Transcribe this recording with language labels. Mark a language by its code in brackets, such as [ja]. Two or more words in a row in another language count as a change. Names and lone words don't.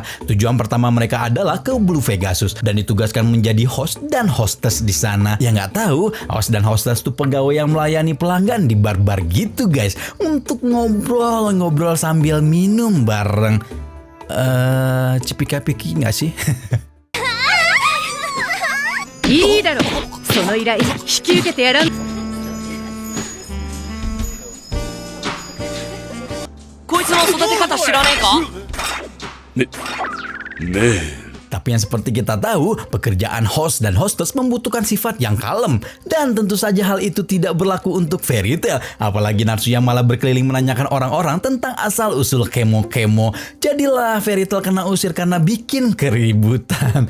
[id] Tujuan pertama mereka adalah ke Blue Pegasus dan ditugaskan menjadi host dan hostess di sana. Ya nggak tahu, host dan hostess tuh pegawai yang melayani pelanggan di bar-bar gitu guys, untuk ngobrol-ngobrol sambil minum bareng. Cipika-piki nggak sih? [ja] いいだろう。その依頼引き受けてやらん。こいつの育て方知らねえか？ねえ。 [id] Tapi yang seperti kita tahu, pekerjaan host dan hostess membutuhkan sifat yang kalem. Dan tentu saja hal itu tidak berlaku untuk Fairy Tail. Apalagi Natsu yang malah berkeliling menanyakan orang-orang tentang asal-usul kemo-kemo. Jadilah Fairy Tail kena usir karena bikin keributan.